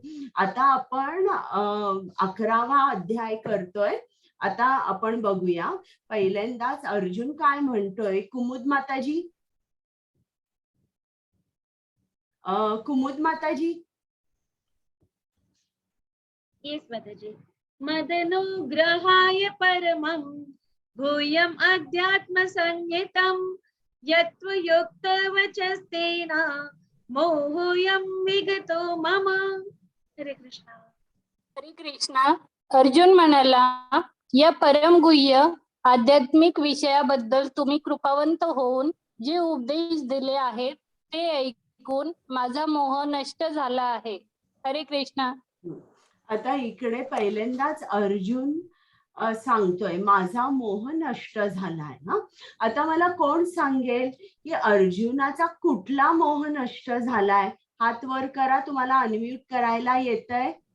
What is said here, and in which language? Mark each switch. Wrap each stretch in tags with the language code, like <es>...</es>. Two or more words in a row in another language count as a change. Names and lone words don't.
<mr>आता आपण 11वा अध्याय करतोय. आता आपण बघूया. पहिल्यांदाच अर्जुन काय म्हणतोय. कुमुद माताजी, कुमुद माताजी. येस माताजी.</mr> <sa>मदनुग्रहाय परमं भूयम् अध्यात्म संहितं यत्त्वयोक्तवचस्तेन मोहोऽयं विगतो मम.</sa> <mr>हरे कृष्ण. हरे कृष्णा. अर्जुन म्हणाला, या परमगुह्य आध्यात्मिक विषयाबद्दल तुम्ही कृपावंत होऊन जे उपदेश दिले आहेत ते ऐकून माझा मोह नष्ट झाला आहे. हरे कृष्णा. आता इकडे पहिल्यांदाच अर्जुन सांगतोय माझा मोह नष्ट झालाय. ना आता मला कोण सांगेल की अर्जुनाचा कुठला मोह नष्ट झालाय? हात वर करा, तुम्हाला अनम्यूट करायला येतंय.</mr>